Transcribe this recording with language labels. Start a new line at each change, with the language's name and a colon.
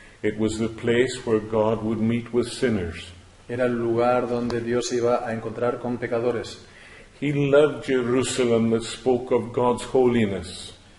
English: It was the place where God would meet with sinners.
Spanish: Era el lugar donde Dios se iba a encontrar con pecadores.
English: He loved Jerusalem that spoke of God's holiness.